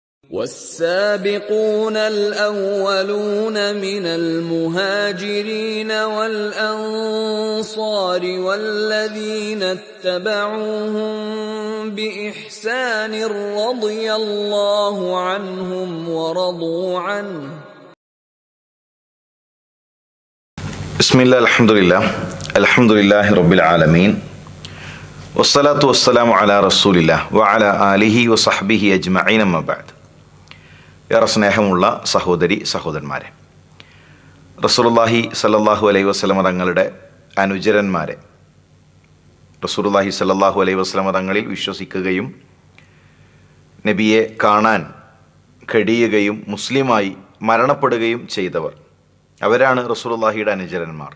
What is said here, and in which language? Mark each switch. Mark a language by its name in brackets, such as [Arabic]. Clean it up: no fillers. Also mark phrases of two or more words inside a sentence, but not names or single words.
[Arabic] والسابقون الأولون من المهاجرين والأنصار والذين اتبعوهم بإحسان رضي الله عنهم ورضوا عنه. بسم الله الحمد لله رب العالمين والصلاة والسلام على رسول الله وعلى آله وصحبه أجمعين أما بعد. [Malayalam] ഏറെ സ്നേഹമുള്ള സഹോദരി സഹോദരന്മാരെ, [Arabic] رسول الله صلى الله عليه وسلم [Malayalam] തങ്ങളുടെ അനുചരന്മാരെ, [Arabic] رسول الله صلى الله عليه وسلم [Malayalam] തങ്ങളിൽ വിശ്വസിക്കുകയും നബിയെ കാണാൻ കഴിയുകയും മുസ്ലിമായി മരണപ്പെടുകയും ചെയ്തവർ, അവരാണ് റസൂലുള്ളാഹിയുടെ അനുചരന്മാർ.